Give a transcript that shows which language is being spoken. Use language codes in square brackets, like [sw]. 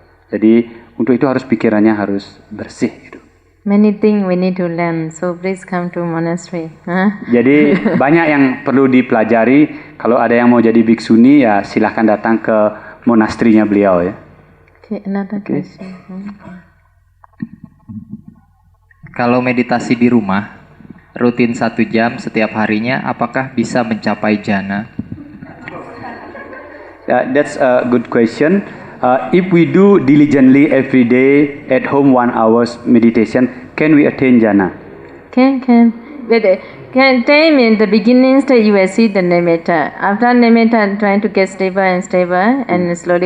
[id] Jadi untuk itu harus pikirannya harus bersih gitu. [en] Many things we need to learn, so please come to monastery. [id] Jadi banyak yang perlu dipelajari. Kalau ada yang mau jadi biksuni ya silahkan datang ke monastrinya beliau ya. [en] Okay, another question. [id] Kalau meditasi di rumah, rutin 1 jam setiap harinya, apakah bisa mencapai jana? [en] That's a good question. If we do diligently every day at home 1 hours meditation, can we attain jhana? Can. But can time in the beginning stage you will see the nimitta. After nimitta, trying to get stable and slowly.